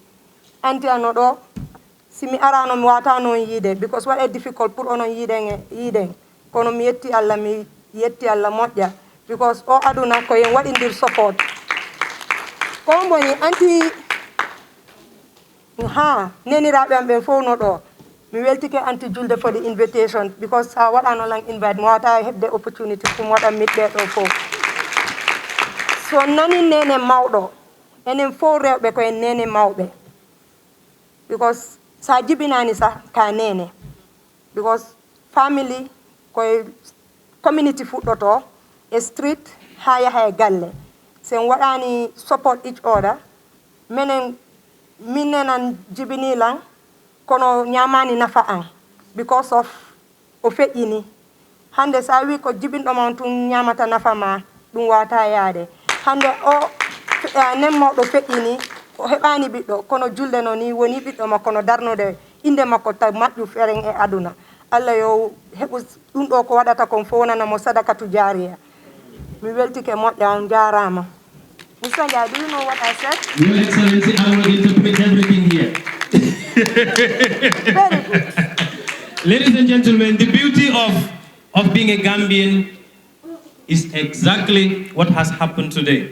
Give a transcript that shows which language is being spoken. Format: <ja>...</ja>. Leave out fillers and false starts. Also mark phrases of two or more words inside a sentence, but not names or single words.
<ff>Anti ano ɗo, si mi arano mi wata noon yiide, because waɗe difficult pour onon yiiden. Kono mi yetti Allah moƴƴa, because o aduna ko yen waɗindir support. Ko mboni anti neniraɓe am ɓen fof no ɗo. Mi weltike Auntie Julde</ff> <en>for the invitation,</en> <ff>because sa waɗano lan invite mi wata heɓde opportunity pour waɗa miɗɓe ɗo fof. So nani Neneh Mawdo, enen fof rewɓe koyen Neneh mawɓe. Because sa jibinani sa ka Neneh. Because family koye community fuɗɗoto e street ha yaha e galle. Sen waɗani</ff> <en>support each other.</en> <ff>Min nenan jibinilan kono nyamani nafa an</ff> <en>because of</en> <ff>o feƴƴini. Hande sa wi ko jibinɗo man tun nyamata nafa ma ɗum wata yaade. Hande o nen mawɗo feƴƴini o heɓani ɓiɗɗo kono Julde no ni woni ɓiɗɗo makko no darnude inde makko ta maƴƴu feren e aduna. Allah yo heɓu ɗum ɗo ko waɗata kon fo wonanamo sadakatu jariya. Mi weltike moƴƴa on jarama. Mr.</ff> <en>Njai, do you know what I said? Your Excellency, I will interpret everything here. Very good. Ladies and gentlemen, the beauty of being a Gambian is exactly what has happened today.</en>